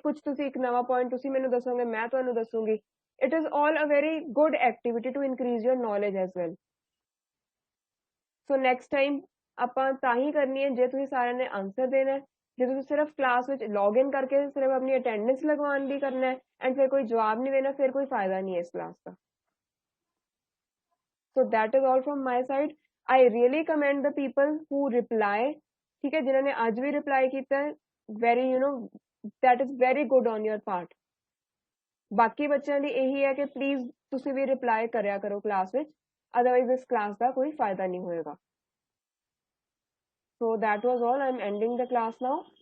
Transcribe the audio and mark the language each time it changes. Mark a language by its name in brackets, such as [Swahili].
[Punjabi] ਕੁਝ ਤੁਸੀਂ ਇੱਕ ਨਵਾਂ ਪੁਆਇੰਟ ਤੁਸੀਂ ਮੈਨੂੰ ਦੱਸੋਗੇ, ਮੈਂ ਤੁਹਾਨੂੰ ਦੱਸੂਗੀ। [English] It is all a very good activity to increase your knowledge as well. [Punjabi] So next time ਆਪਾਂ ਤਾਂ ਹੀ ਕਰਨੀ ਹੈ ਜੇ ਤੁਸੀਂ ਸਾਰਿਆਂ ਨੇ ਆਨਸਰ ਦੇਣਾ ਹੈ। ਜੇ ਤੁਸੀਂ ਸਿਰਫ ਕਲਾਸ ਵਿੱਚ ਲੌਗ ਇਨ ਕਰਕੇ ਸਿਰਫ ਆਪਣੀ ਅਟੈਂਡੈਂਸ ਲਗਵਾਉਣ ਲਈ ਕਰਨਾ ਹੈ ਐਂਡ ਫਿਰ ਕੋਈ ਜਵਾਬ ਨਹੀਂ ਦੇਣਾ, ਫਿਰ ਕੋਈ ਫਾਇਦਾ ਨਹੀਂ ਹੈ ਇਸ class ਦਾ। [English] So that is all from my side. I really commend the people who reply, [Hindi] ठीक है, जिन्होंने आज भी reply ਕੀਤਾ है, [English] very that is very good on your part। [Punjabi] ਬਾਕੀ ਬੱਚਿਆਂ ਲਈ ਇਹੀ ਹੈ ਕਿ ਪਲੀਜ਼ ਤੁਸੀਂ ਵੀ ਰਿਪਲਾਈ ਕਰਿਆ ਕਰੋ ਕਲਾਸ ਵਿੱਚ, ਅਦਰਵਾਈਜ਼ ਇਸ ਕਲਾਸ ਦਾ ਕੋਈ ਫਾਇਦਾ ਨਹੀਂ ਹੋਏਗਾ। [English] So that was all. I'm ending the class now.